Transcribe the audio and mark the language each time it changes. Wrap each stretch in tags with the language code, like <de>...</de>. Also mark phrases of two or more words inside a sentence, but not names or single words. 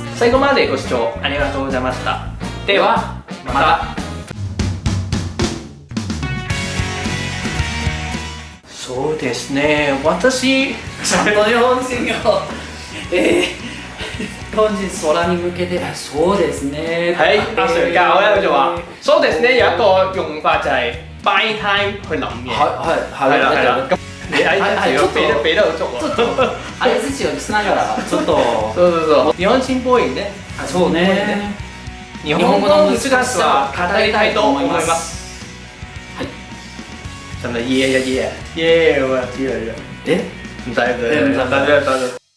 <ja>最後までご視聴ありがとうございました。ではまた。そうですね、私ちゃんと日本人よ。日本人空に向けて、そうですね。</ja> <yue>喺阿 Sir 教咧，佢就話：</yue> <ja>そうですね，</ja> <yue>有一個用法就係</yue> <en>buy time</en> <yue>去諗嘢。係啦。咁你係俾得好足喎。</yue> <ja>相づちをしながらちょっと。そう。日本人っぽいね。そうね。日本語の難しさを語りたいと思います。</ja> <yue>真係耶咁啊！知啦。唔使。</yue>